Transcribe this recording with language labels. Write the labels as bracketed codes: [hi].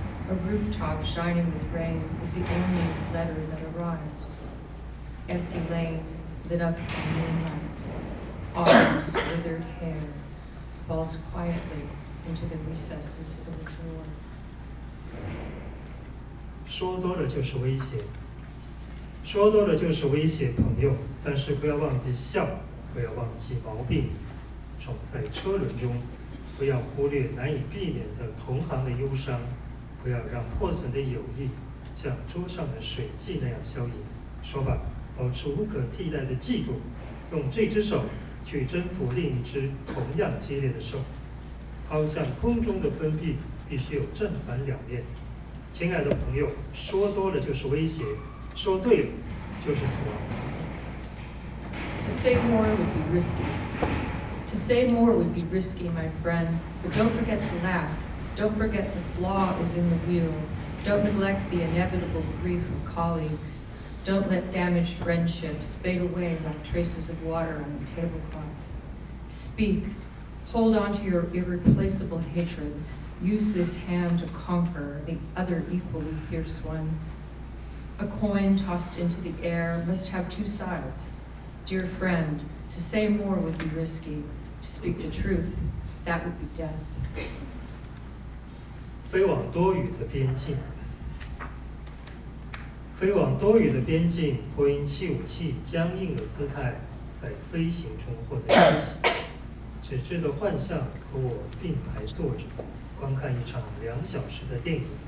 [en] A rooftop shining with rain is the only letter that arrives. Empty lane lit up in moonlight. Autumn's withered hair falls quietly into the recesses of a drawer. [zh] 说多了就是威胁，说多了就是威胁朋友，但是不要忘记笑，不要忘记毛病。总在车轮中，不要忽略难以避免的同行的忧伤，不要让破损的友谊像桌上的水迹那样消隐。说吧，保持无可替代的嫉妒，用这只手去征服另一只同样激烈的手。抛向空中的分币必须有正反两面。亲爱的朋友，说多了就是威胁，说对了就是死亡。 [en] To say more would be risky. To say more would be risky, my friend, but don't forget to laugh. Don't forget the flaw is in the wheel. Don't neglect the inevitable grief of colleagues. Don't let damaged friendships fade away like traces of water on the tablecloth. Speak. Hold on to your irreplaceable hatred. Use this hand to conquer the other equally fierce one. A coin tossed into the air must have two sides. Dear friend, to say more would be risky. To speak the truth, that would be death. [zh] 飞往多雨的边境，飞往多雨的边境，波音757僵硬的姿态在飞行中获得休息。纸质的幻象和我并排坐着，观看一场2小时的电影。